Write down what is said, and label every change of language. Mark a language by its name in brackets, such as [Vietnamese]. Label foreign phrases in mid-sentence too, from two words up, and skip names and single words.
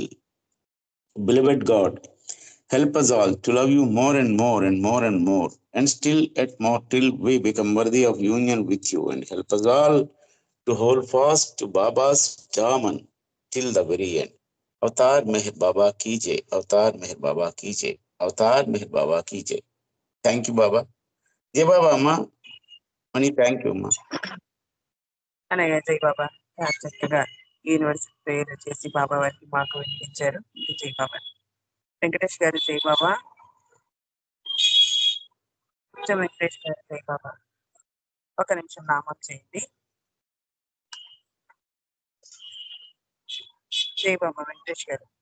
[English] Beloved God, help us all to love you more and more and more and more, and still yet more till we become worthy of union with you, and help us all to hold fast to Baba's daman till the very end. [Hindi] अवतार मेहेर बाबा की जय, अवतार मेहेर बाबा की जय, अवतार मेहेर बाबा की जय. [English] Thank you, Baba. Jai Baba Amma. Mani, thank you, Amma. [Telugu] అనగా జై బాబా చాలా చక్కగా [English] university prayer [Telugu] చేసి బాబా వారికి మాకు వినిపించారు. జై బాబా. వెంకటేష్ గారు జై బాబా. వెంకటేష్ గారు జై బాబా. ఒక నిమిషం నామం చేయండి. జై బాబా వెంకటేష్ గారు.